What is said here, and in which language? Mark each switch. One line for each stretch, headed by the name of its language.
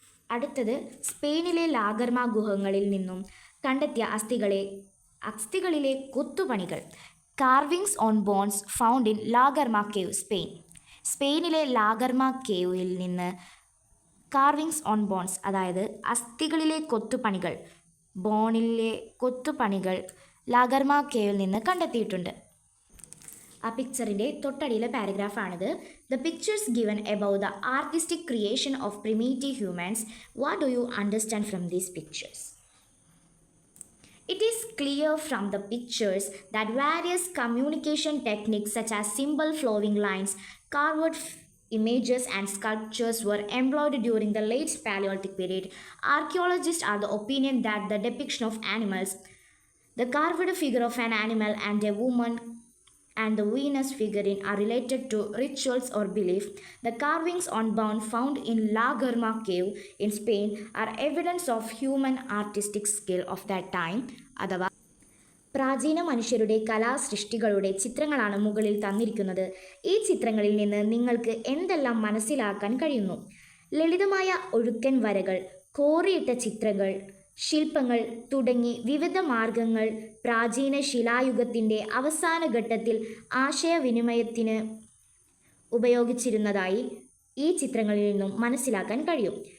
Malayalam: അടുത്തത് സ്പെയിനിലെ ലാഗർമ ഗുഹകളിൽ നിന്നും കണ്ടെത്തിയ അസ്ഥികളിലെ കൊത്തുപണികൾ,
English: carvings on bones found in La Garma cave,
Malayalam: സ്പെയിനിലെ ലാഗർമ കേവിൽ നിന്ന് കാർവിങ്സ് ഓൺ ബോൺസ് അതായത് അസ്ഥികളിലെ കൊത്തുപണികൾ, ബോണിലെ കൊത്തുപണികൾ ലാഗർമ കേവിൽ നിന്ന് കണ്ടെത്തിയിട്ടുണ്ട്. ആ പിക്ചറിൻ്റെ തൊട്ടടിയിലെ പാരഗ്രാഫാണിത്.
English: The pictures given above the artistic creation of primitive humans, what do you understand from these pictures? It is clear from the pictures that various communication techniques such as symbol flowing lines, carved images, and sculptures were employed during the late Paleolithic period. Archaeologists are the opinion that the depiction of animals, the carved figure of an animal and a woman, and the Venus figurine are related to rituals or belief. The carvings on bone found in La Garma cave in Spain are evidence of human artistic skill of that time.
Malayalam: അഥവാ പ്രാചീന മനുഷ്യരുടെ കലാസൃഷ്ടികളുടെ ചിത്രങ്ങളാണ് മുകളിൽ തന്നിരിക്കുന്നത്. ഈ ചിത്രങ്ങളിൽ നിന്ന് നിങ്ങൾക്ക് എന്തെല്ലാം മനസ്സിലാക്കാൻ കഴിയുന്നു? ലളിതമായ ഒഴുക്കൻ വരകൾ, കോറിയിട്ട ചിത്രങ്ങൾ, ശില്പങ്ങൾ തുടങ്ങി വിവിധ മാർഗങ്ങൾ പ്രാചീന ശിലായുഗത്തിൻ്റെ അവസാന ഘട്ടത്തിൽ ആശയവിനിമയത്തിന് ഉപയോഗിച്ചിരുന്നതായി ഈ ചിത്രങ്ങളിൽ നിന്നും മനസ്സിലാക്കാൻ കഴിയും.